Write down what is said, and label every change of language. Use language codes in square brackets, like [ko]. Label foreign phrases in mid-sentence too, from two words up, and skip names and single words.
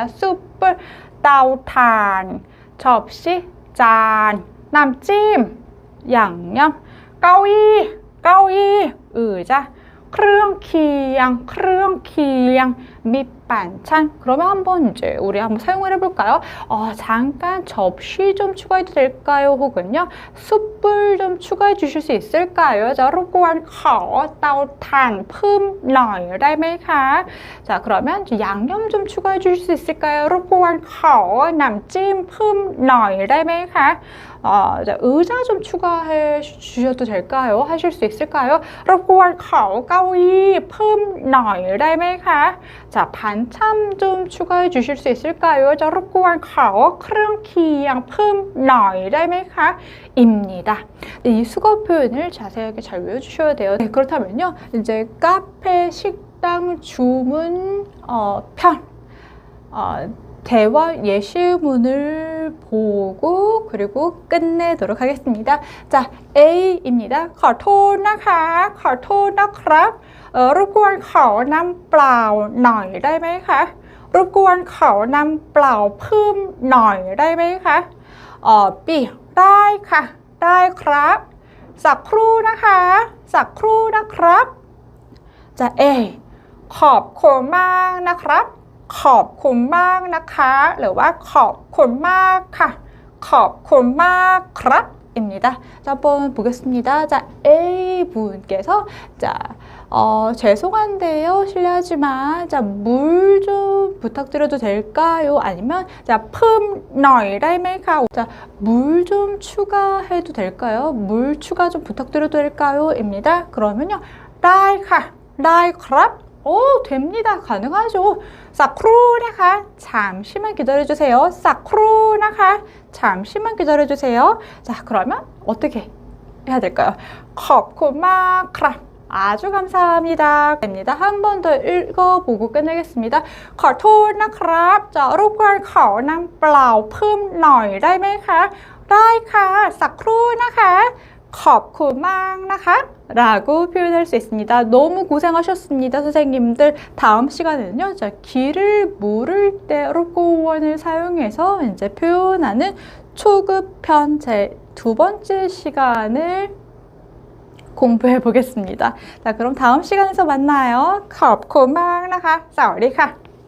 [ko] 숯불 따오탄, 접시, 짠, 남찜, 양념, 까오이, 의자, 크렁키양, 밑반찬. 그러면 한번 이제 우리 한번 사용을 해볼까요? 잠깐 접시 좀 추가해도 될까요? 혹은요, 숯불 좀 추가해 주실 수 있을까요? 자, [th] รบกวนขอ เตาถ่าน 품 หน่อย ได้ไหมคะ? [ko] 자, 그러면 양념 좀 추가해 주실 수 있을까요? [th] รบกวน ขอ น้ำจิ้ม 품 หน่อย ได้ไหมคะ? [ko] 자, 의자 좀 추가해 주셔도 될까요? 하실 수 있을까요? [th] รบกวน ขอ เก้าอี้ 품 หน่อย ได้ไหมคะ? [ko] 자, 반찬 좀 추가해 주실 수 있을까요? 자, [th] รบกวน ขอ เครื่องเคียง 품 หน่อย ได้ไหมคะ? [ko] 입니다. 네, 이 수거 표현을 자세하게 잘 외워주셔야 돼요. 네, 그렇다면요, 이제 카페, 식당, 주문, 편, 대화 예시문을 보고 그리고 끝내도록 하겠습니다. 자, A입니다. [th] ขอโทษนะคะขอโทษนะครับรบกวน ขอน้ำเปล่า หน่อย ได้ไหมคะรบกวน ขอน้ำเปล่า 품 หน่อย ได้ไหมคะB ได้ค่ะได้ครับสักครู่นะคะสักครู่นะครับจะ A ขอบคุณมากนะครับขอบคุณมากนะคะ หรือว่า ขอบคุณมากค่ะ ขอบคุณมากครับ 입니다. [ko] 자, 한번 보겠습니다. 자, A분께서 자, 죄송한데요. 실례하지만 자, 물 좀 부탁드려도 될까요? 아니면 자, [th] 품 หน่อย ได้ไหมคะ? [ko] 자, 물 좀 추가해도 될까요? 물 추가 좀 부탁드려도 될까요? 입니다. 그러면요. [th] ได้ค่ะได้ครับ [ko] 됩니다. 가능하죠. [th] สักครู่นะคะ [ko] 잠시만 기다려주세요. [th] สักครู่นะคะ [ko] 잠시만 기다려주세요. 자, 그러면 어떻게 해야 될까요? [th] ขอบคุณมากครับ [ko] 아주 감사합니다. 됩니다. 한 번 더 읽어보고 끝내겠습니다. [th] ขอโทษนะครับ 자, รบกวน ขอน้ำเปล่า 품 หน่อย ได้ไหมคะ? ได้ค่ะ สักครู่นะคะ ขอบคุณมากนะคะ [ko] 라고 표현할 수 있습니다. 너무 고생하셨습니다, 선생님들. 다음 시간에는요, 자, 길을 물을 때 รบกวน을 사용해서 이제 표현하는 초급편 제 두 번째 시간을 공부해 보겠습니다. 자, 그럼 다음 시간에서 만나요. [th] ขอบคุณมากนะคะ สวัสดีค่ะ